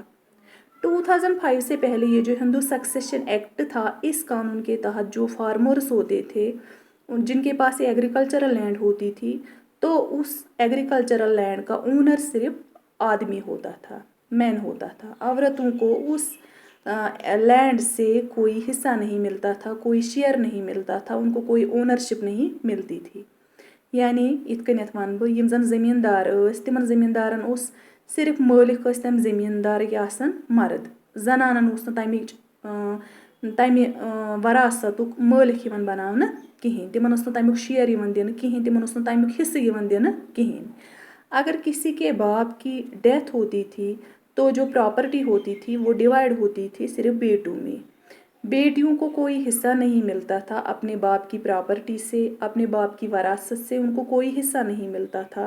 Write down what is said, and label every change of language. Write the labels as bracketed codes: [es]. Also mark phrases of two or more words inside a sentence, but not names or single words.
[hi] 2005 से पहले ये जो [en] Hindu Succession Act [hi] था, इस कानून के तहत जो फार्मर्स होते थे, जिनके पास [en] agricultural land [hi] होती थी, तो उस [en] agricultural land [hi] का ओनर सिर्फ आदमी होता था, मैन होता था। औरतों को उस लैंड से कोई हिस्सा नहीं मिलता था, कोई शेयर नहीं मिलता था, उनको कोई ओनरशिप नहीं मिलती थी। [ks] यानी इत कन्यत वन बह यम जन जमींदार तिमन जमींदारन उस सिर्फ मालिक तम जमींदार आसान मर्द, जनानन तमि वरासतुक मालिक बनाना कहें, तिमन तमुक शेयर दिन कहें, तिमन तमुक हिस्से दिन कहें। [hi] अगर किसी के बाप की डेथ होती थी तो जो प्रॉपर्टी होती थी वो डिवाइड होती थी सिर्फ बेटों में। बेटियों को कोई हिस्सा नहीं मिलता था अपने बाप की प्रॉपर्टी से, अपने बाप की वरासत से उनको कोई हिस्सा नहीं मिलता था।